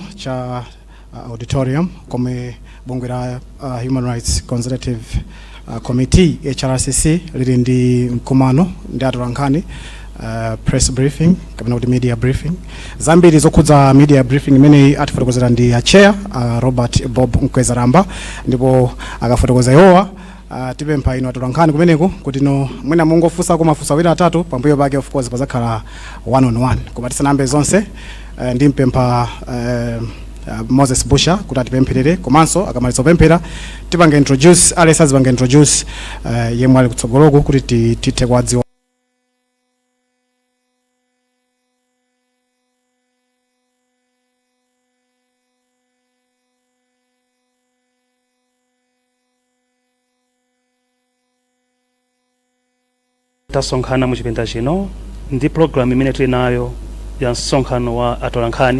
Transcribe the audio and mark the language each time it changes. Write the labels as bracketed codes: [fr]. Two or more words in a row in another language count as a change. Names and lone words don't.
[ny] cha auditorium kome bungwe la Human Rights Consultative Committee HRCC lili ndi mkumano ndi atolankhani [en] press briefing [ny] kapena kuti [en] media briefing. [ny] Zambiri zokhudza [en] media briefing [ny] imene atifotokozera ndi a chair Robert Bob Mkwezalamba, ndipo akafotokoza yowa tipempha ino atolankhani kumeneko kuti no mwina mungofunsa mafunso awiri atatu pambuyo pake [en] of course [ny] pazakhala [en] one on one. [ny] Koma tisanambe zonse ndi mpempha Moses Busha kuti atipempherere, komanso akamaliza kupemphera tipange introduce Alessas bange introduce yemwe ali kutsogoloko kuti tithe kwadziwa. Tasonkhana mu chipinda chino ndi program imene tili nayo ya msonkhano wa atolankhani.